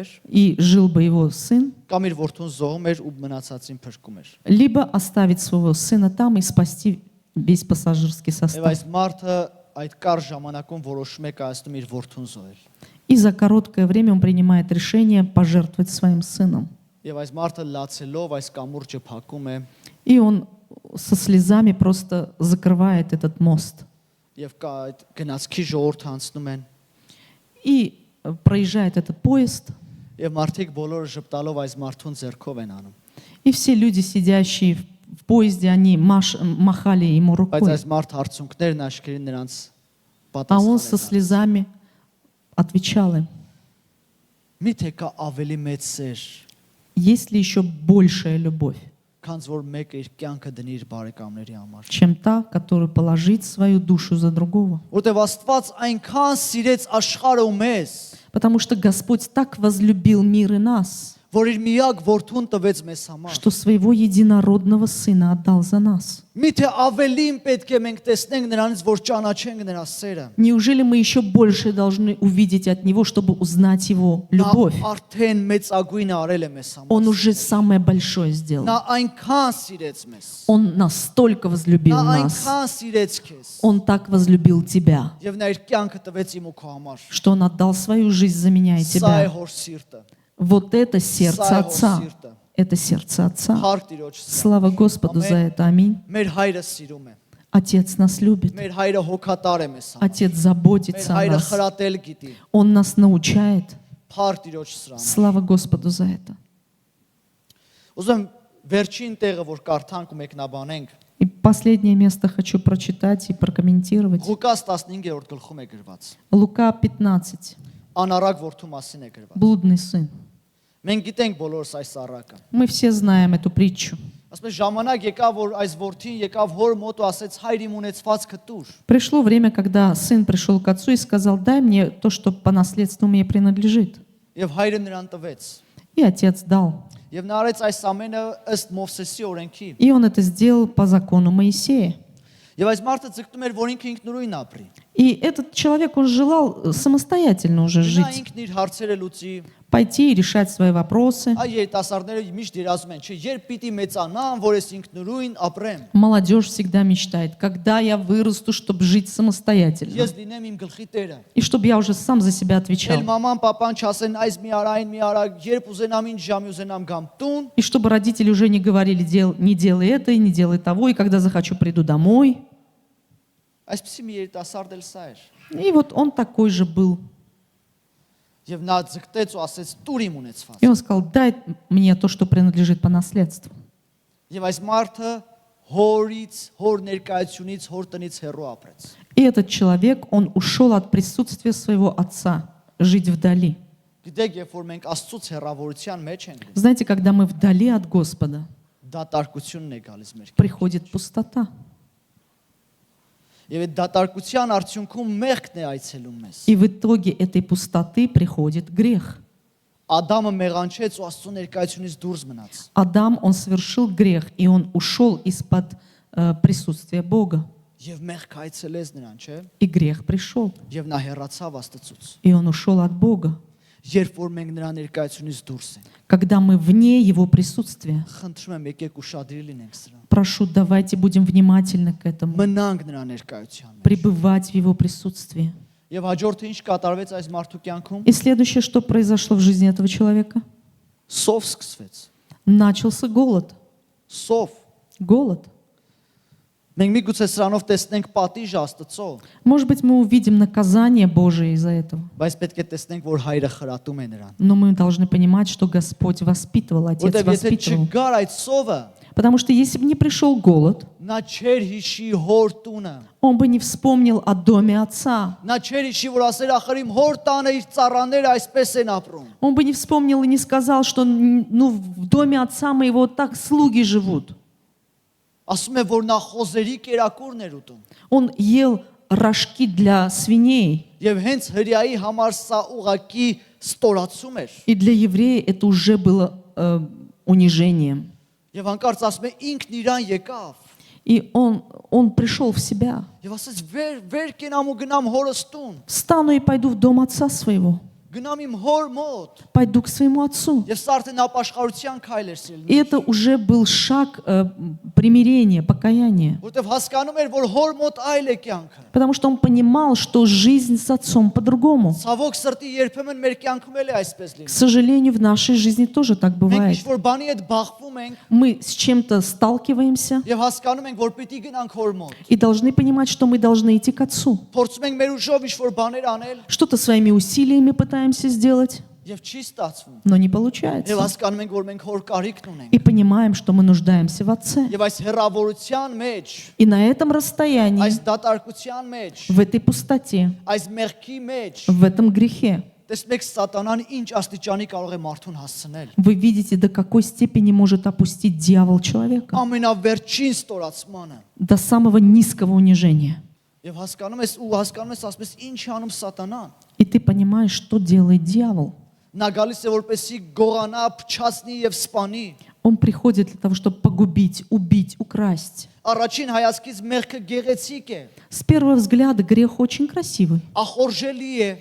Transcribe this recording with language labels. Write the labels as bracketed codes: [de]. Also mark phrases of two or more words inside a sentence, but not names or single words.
[ru] и жил бы его сын, [hy] կամ իր որդուն զոհում էր ու մնացածին փրկում էր։ [ru] либо оставить своего сына там и спасти весь пассажирский [hy] Եվ [ru] состав. [hy] այս մարդը այդ կար ժամանակում որոշում է կայացնում իր որդուն զոհել։ [ru] И за короткое время он принимает решение пожертвовать своим сыном. [hy] Եվ այս մարդը լացելով այս կամուրջը փակում է [ru] И он со слезами просто закрывает этот мост. [hy] եւ կա այդ գնացքի ժողովուրդը անցնում են [ru] И проезжает этот поезд. [hy] եւ մարդիկ բոլորը ժպտալով այս մարդուն ձեռքով են անում։ [ru] И все люди, сидящие в поезде, они махали ему [hy] Բայց [ru] рукой. [hy] այս մարդ հարցունքներն աշկերին նրանց [ru] А он со [hy] պատասխանել։ [ru] слезами отвечал им. [hy] Միթե կա ավելի մեծ սեր, [ru] Есть ли еще большая любовь, [hy] քան որ մեկը իր կյանքը դնի իր բարեկամների համար։ [ru] чем та, которую положить свою душу за другого? [hy] Որտեւ Աստված այնքան սիրեց աշխարհը ու մեզ, [ru] Потому что Господь так возлюбил мир и нас, [hy] որ իր միակ որդուն տվեց մեզ համար։ [ru] что своего единородного Сына отдал за нас. [hy] Միթե ավելին պետք է մենք տեսնենք նրանից, որ ճանաչենք նրա սերը։ [ru] Неужели мы еще больше должны увидеть от Него, чтобы узнать Его [hy] Նա [ru] любовь? [hy] արդեն մեծագույնը արել է մեզ [ru] Он [hy] համար։ [ru] уже самое большое сделал. [hy] Նա այնքան սիրեց մեզ։ [ru] Он настолько возлюбил [hy] Նա [ru] нас. [hy] այնքան սիրեց քեզ։ [ru] Он так возлюбил тебя, [hy] Եվ նա իր կյանքը տվեց իմ ու քո համար։ [ru] что Он отдал свою жизнь за меня и [hy] Սա է [ru] тебя. [hy] հոր սիրտը։ [ru] Вот это сердце [hy] Սա է հոր [ru] Отца. [hy] սիրտը։ [ru] Это сердце Отца. [hy] Փառք Տիրոջ սրա։ [ru] Слава Господу за это. Аминь. [hy] Մեր հայրը սիրում է։ [ru] Отец нас любит. [hy] Մեր հայրը հոգատար է մեզ համար։ [ru] Отец [hy] Մեր [ru] заботится о [hy] հայրը [ru] нас. [hy] խրատել գիտի։ [ru] Он нас научает. [hy] Փառք Տիրոջ սրան։ [ru] Слава Господу за это. [hy] Ուզում եմ վերջին տեղը, որ կարդանք ու մեկնաբանենք, [ru] И последнее место хочу прочитать и прокомментировать. [hy] Ղուկաս 15-րդ գլխում է գրված։ [ru] Лука 15. [hy] Անարակ որդու մասին է գրված։ [ru] Блудный сын. [hy] Մենք գիտենք բոլորս այս առակը։ [ru] Мы все знаем эту притчу. [hy] Ասում եմ ժամանակ եկավ, որ այս որդին եկավ հոր մոտ ու ասեց հայր իմ ունեցվածքը տուր։ [ru] Пришло время, когда сын пришел к отцу и сказал: дай мне то, что по наследству мне принадлежит. [hy] Եվ հայրը նրան տվեց։ [ru] И отец дал. [hy] Եվ նա արեց այս ամենը ըստ Մովսեսի օրենքի։ [ru] И он это сделал по закону Моисея. [hy] Եվ այս մարդը ձգտում էր, որ ինքը ինքնուրույն ապրի։ [ru] И этот человек, он желал самостоятельно уже [hy] Նա [ru] жить, [hy] ինքն իր հարցերը լուծի։ [ru] пойти и решать свои вопросы. [hy] Այ երիտասարդները միշտ երազում են, չէ, երբ պիտի մեծանամ, որ ես ինքնուրույն ապրեմ։ [ru] Молодежь всегда мечтает, когда я вырасту, чтобы жить самостоятельно. [hy] Ես լինեմ իմ гլխի տերը։ [ru] И чтобы я уже сам за себя [hy] Էլ [ru] отвечал. [hy] մաման, papan չասեն այս մի արա, այն մի արա, երբ ուզենամ ինչ ժամի ուզենամ գամ տուն։ [ru] И чтобы родители уже не говорили: не делай это и не делай того, и когда захочу, приду домой. [hy] Այսպեսի մի երիտասարդ էլ սա էր։ [ru] И вот он такой же был. [hy] Եվ նա ձգտեց ու ասեց՝ «Տուր իմ ունեցված»։ [ru] И он сказал: дай мне то, что принадлежит по наследству. [hy] Եվ այս մարդը հորից, հոր ներկայությունից, հոր տնից հեռու ապրեց։ [ru] И этот человек, он ушел от присутствия своего отца, жить вдали. [hy] Գիտեք, երբ որ մենք Աստծուց հեռավորության մեջ ենք, [ru] Знаете, когда мы вдали от Господа, [hy] դատարկությունն է գալիս մեր կյանքին։ [ru] приходит пустота. [hy] Եվ այդ դատարկության արդյունքում մեղքն է այցելում մեզ։ [ru] И в итоге этой пустоты приходит грех. [hy] Ադամը մեղանչեց ու Աստծո ներկայությունից դուրս մնաց։ [ru] Адам, он совершил грех, и он ушел из-под присутствия Бога. [hy] Եվ մեղք այցելեց նրան, չէ՞։ [ru] И грех пришел, [hy] Եվ նա հեռացավ Աստծուց։ [ru] и он ушел от Бога. [hy] Երբ որ մենք նրա ներկայությունից դուրս ենք, [ru] Когда мы вне Его присутствия, [hy] խնդրում եմ եկեք ուշադրի լինենք սրան։ [ru] прошу, давайте будем внимательны к этому, [hy] Մնանք նրա ներկայության մեջ։ [ru] пребывать в Его присутствии. [hy] Եվ հաջորդը ինչ կատարվեց այս մարդու կյանքում։ [ru] И следующее, что произошло в жизни этого человека? [hy] Սով սկսվեց։ [ru] Начался голод. [hy] Սով։ [ru] Голод. [hy] Մենք միգուցե սրանով տեսնենք պատիժ Աստծո, [ru] Может быть, мы увидим наказание Божие из-за этого. [hy] բայց պետք է տեսնենք, որ հայրը խրատում է նրան։ [ru] Но мы должны понимать, что Господь воспитывал, Отец [hy] Որտեւ եթե [ru] воспитывал. [hy] չգար այդ սովը, [ru] Потому что если бы не пришел голод, [hy] նա չեր հիշի հոր տունը։ [ru] он бы не вспомнил о доме Отца. [hy] Նա չեր հիշի, որ ասեր ախր իմ հոր տանը իր ծառաները այսպես են ապրում։ [ru] Он бы не вспомнил и не сказал, что ну, в доме Отца моего так слуги живут. [hy] Ասում է, որ նա խոզերի կերակուրն էր ուտում։ [ru] Он ел рожки для свиней. [hy] Եվ հենց հրյայի համար սա ուղակի ստորացում էր։ [ru] И для еврея это уже было унижением. [hy] Եվ հանկարծ ասում է, ինքն իրան եկավ։ [ru] И он пришел в себя. [hy] Եվ ասաց, վեր կենամ ու գնամ հորս տուն։ [ru] Встану и пойду в дом отца своего. [hy] Գնամ իմ հոր մոտ։ [ru] Пойду к своему отцу. [hy] Եվ սա արդեն ապաշխարության քայլ էր [ru] И [hy] սիրելի։ [ru] это уже был шаг примирения, покаяния. [hy] Որտեվ հասկանում էր, որ հոր մոտ այլ է կյանքը։ [ru] Потому что он понимал, что жизнь с отцом по-другому. [hy] Ցավոք սրտի երբեմն մեր կյանքում էլ է այսպես [ru] К [hy] լինում։ [ru] сожалению, в нашей жизни тоже так [hy] Մենք [ru] бывает. [hy] ինչ-որ բանի հետ բախվում ենք [ru] Мы с чем-то сталкиваемся [hy] եւ հասկանում ենք, որ պիտի գնանք հոր մոտ։ [ru] и должны понимать, что мы должны идти к отцу. [hy] Փորձում ենք մեր ուժով ինչ-որ բաներ անել [ru] Что-то своими усилиями пытаемся сделать, [hy] եւ չի ստացվում։ [ru] но не [hy] Եվ [ru] получается. [hy] հասկանում ենք, որ մենք հոր կարիքն ունենք։ [ru] И понимаем, что мы нуждаемся в отце. [hy] Եվ այս հերավորության մեջ, [ru] И на этом расстоянии, [hy] այս դատարկության մեջ, [ru] в этой пустоте, [hy] այս մեղքի մեջ, [ru] в этом грехе, [hy] տեսնում եք սատանան ինչ աստիճանի կարող է մարդուն հասցնել։ [ru] вы видите, до какой степени может опустить дьявол человека. [hy] Ամենավերջին ստորացմանը։ [ru] До самого низкого унижения. [hy] Եվ հասկանում ես, ասում ես, ինչ է անում սատանան։ [ru] И ты понимаешь, что делает дьявол. [hy] Նա գալիս է որպեսի գողանա, փչացնի եւ սպանի։ [ru] Он приходит для того, чтобы погубить, убить, украсть. [hy] Առաջին հայացքից մեղքը գեղեցիկ է, [ru] С первого взгляда грех очень красивый [hy] ախորժելի է,